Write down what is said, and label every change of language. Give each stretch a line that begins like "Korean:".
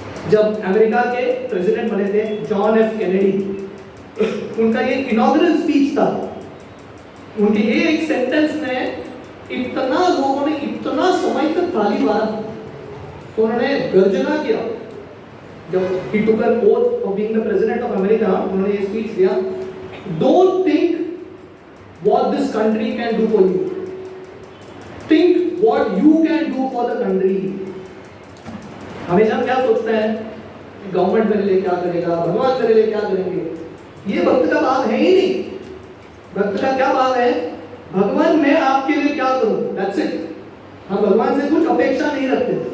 Hindi: जब अमेरिका के प्रेसिडेंट बने थे जॉन एफ कैनेडी, उनका ये इनॉग्रल स्पीच था। उनके ये एक सेंटेंस में इतना लोगों ने इतना समय तक ताली मारा, तो उन्होंने गर्जना किया। जब
English: he took an oath of being the president of America,
Hindi: उन्होंने ये स्पीच दिया,
English: don't think what this country can do for you, think what you can do for the country।
Hindi: हमेशा हम क्या सोचते हैं, गवर्नमेंट मेरे लिए क्या करेगा, भगवान मेरे लिए क्या करेंगे। ये भक्त का भाव है ही नहीं। भक्त का क्या भाव है? भगवान मैं आपके लिए क्या करूं,
English: That's it.
Hindi: हम भगवान से कुछ अपेक्षा नहीं रखते।